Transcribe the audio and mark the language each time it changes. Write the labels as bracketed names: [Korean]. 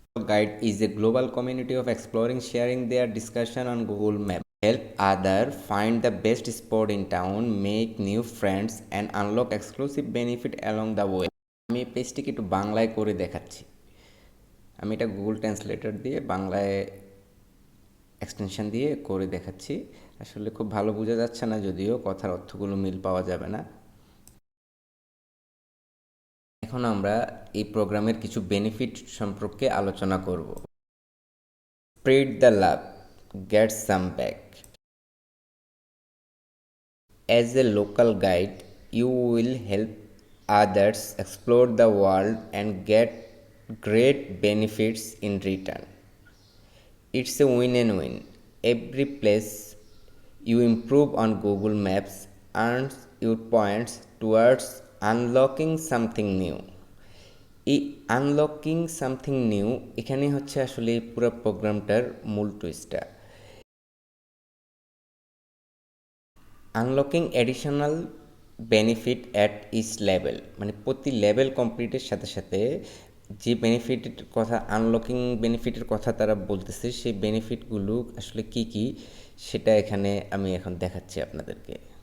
[English] Guide is a global community of exploring sharing their discussion on Google Maps. Help other find the best spot in town, make new friends and unlock exclusive benefit along the way. [Bangla] আমি এই পেজটিকে একটু বাংলায় করে দেখাচ্ছি। আমি এটা Google translator দিয়ে বাংলায় এক্সটেনশন দিয়ে করে দেখাচ্ছি। আসলে খুব ভালো বোঝা যাচ্ছে না, যদিও কথার অর্থগুলো মিল পাওয়া যাবে না। এখন আমরা এই প্রোগ্রামের কিছু বেনিফিট সম্পর্কে আলোচনা করব। [English] Spread the love, get some back. As a local guide, you will help others explore the world and get great benefits in return. It's a win and win. Every place you improve on Google Maps earns your points towards unlocking something new. [Bangla] এই [English] unlocking something new [Bangla] এখানে হচ্ছে আসলে পুরো প্রোগ্রামটার মূল টুইস্টটা। [English] unlocking additional benefit at each level, [Bangla] মানে প্রতি level কমপ্লিটের সাথে সাথে যে বেনিফিটের কথা, আনলকিং বেনিফিটের কথা তারা বলতেছে, সেই বেনিফিটগুলো আসলে কি কি সেটা এখানে আমি এখন দেখাচ্ছি আপনাদেরকে।